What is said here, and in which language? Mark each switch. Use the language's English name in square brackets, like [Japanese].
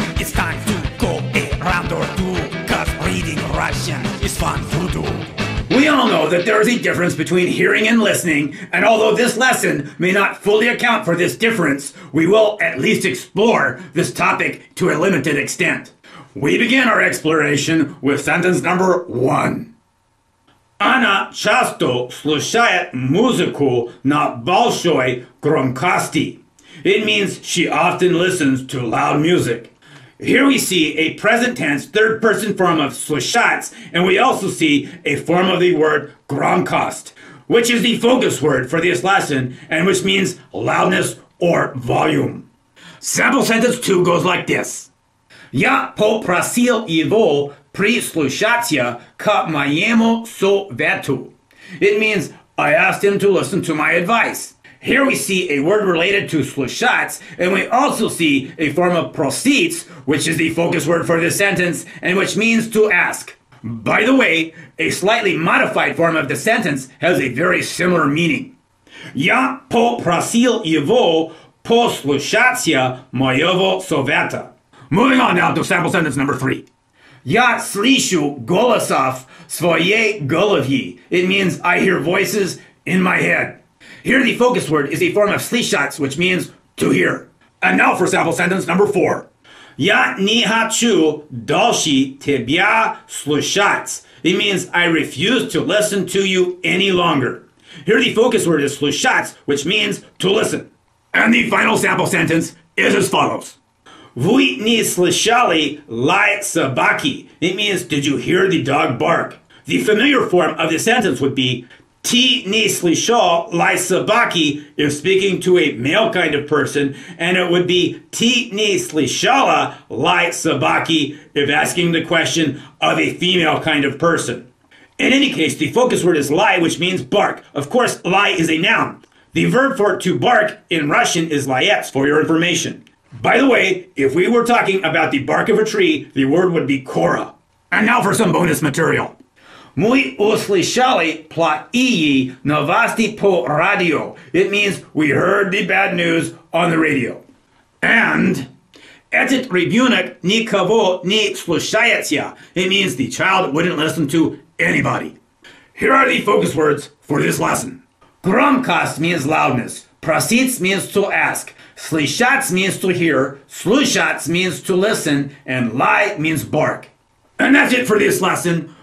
[English] It's time to go a round or two, cause reading Russian is fun to do. We all know that there is a difference between hearing and listening, and although this lesson may not fully account for this difference, we will at least explore this topic to a limited extent. We begin our exploration with sentence number 1. [Russian] Она часто слушает музыку на большой громкости. [English] It means she often listens to loud music. Here we see a present tense third person form of слышать, and we also see a form of the word громкость, which is the focus word for this lesson and which means loudness or volume. Sample sentence 2 goes like this. [Russian] Я попросил его прислушаться к моему совету. [English] It means I asked him to listen to my advice. Here we see a word related to слушать, and we also see a form of просил, which is the focus word for this sentence, and which means to ask. By the way, a slightly modified form of the sentence has a very similar meaning. [Russian] Я попросил его послушаться моего совета. [English] Moving on now to sample sentence number 3. [Russian] Я слышу голосов своей голове. [English] It means I hear voices in my head. Here the focus word is a form of слышать, which means to hear. And now for sample sentence number 4. [Russian] Я не хочу дальше тебя слушать. [English] It means I refuse to listen to you any longer. Here the focus word is слушать, which means to listen. And the final sample sentence is as follows. [Russian] Вы не слышали лай собаки. [English] It means did you hear the dog bark? The familiar form of the sentence would be [Russian] Ты не слышал лай собаки [English] if speaking to a male kind of person, and it would be [Russian] Ты не слышала лай собаки [English] if asking the question of a female kind of person. In any case, the focus word is лай, which means bark. Of course, лай is a noun. The verb for to bark in Russian is лаять, for your information. By the way, if we were talking about the bark of a tree, the word would be kora. And now for some bonus material. [Russian] Мы услышали плохие новости по радио. [English] It means we heard the bad news on the radio. And [Russian] этот ребенок никого не слушается. [English] It means the child wouldn't listen to anybody. Here are the focus words for this lesson. Громкость means loudness. Просить means to ask. Слышать means to hear. Слушать means to listen. And lie means bark. And that's it for this lesson.